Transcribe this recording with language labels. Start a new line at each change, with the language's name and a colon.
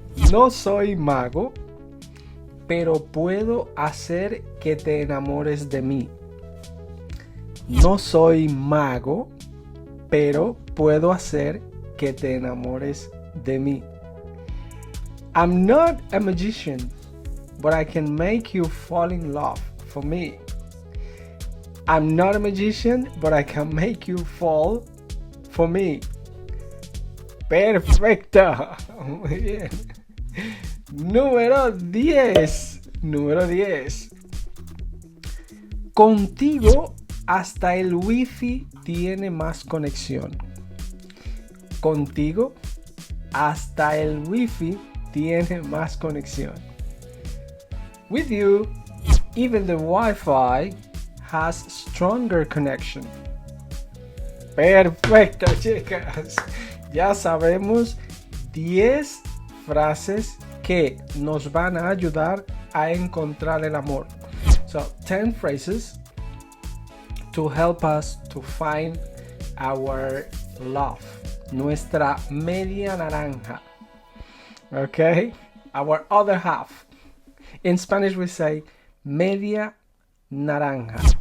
Spanish: No soy mago, pero puedo hacer que te enamores de mí. No soy mago, pero puedo hacer que te enamores de mí.
English: I'm not a magician, but I can make you fall in love for me. I'm not a magician, but I can make you fall for me.
Spanish: Perfecto. Muy bien. Número 10. Número 10. Contigo hasta el wifi tiene más conexión. Contigo hasta el wifi tiene más conexión.
English: With you, even the Wi-Fi has stronger connection.
Spanish: Perfecto, chicas. Ya sabemos 10 frases que nos van a ayudar a encontrar el amor.
English: So, 10 phrases to help us to find our love.
Spanish: Nuestra media naranja. Okay?
English: Our other half. In Spanish we say
Spanish: media naranja.